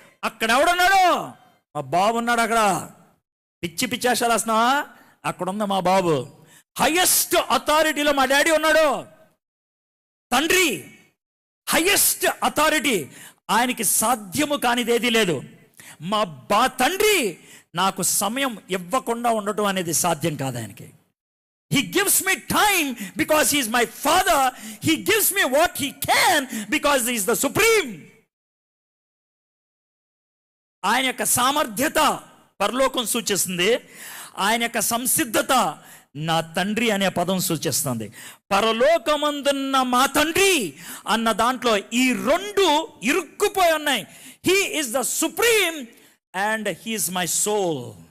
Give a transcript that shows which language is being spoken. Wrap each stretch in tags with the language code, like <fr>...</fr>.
<te>అక్కడ ఎవడున్నాడు? మా బాబు ఉన్నాడు. అక్కడ పిచ్చి పిచ్చేషాలు వేస్తున్నావా? అక్కడున్న మా బాబు. హైయెస్ట్ అథారిటీలో మా డాడీ ఉన్నాడు. తండ్రి హైయెస్ట్ అథారిటీ, ఆయనకి సాధ్యము కానిదేది లేదు. మా తండ్రి నాకు సమయం ఇవ్వకుండా ఉండటం అనేది సాధ్యం కాదు ఆయనకి.</te> <en>He gives me time because he is my father. He gives me what he can because he is the supreme.</en> <te>ఆయన యొక్క సామర్థ్యత పరలోకం సూచిస్తుంది, ఆయన యొక్క సంసిద్ధత నా తండ్రి అనే పదం సూచిస్తుంది. పరలోకమందున్న మా తండ్రి అన్న దాంట్లో ఈ రెండు ఇరుక్కుపోయి ఉన్నాయి.</te> <en>He is the supreme and he is my soul.</en>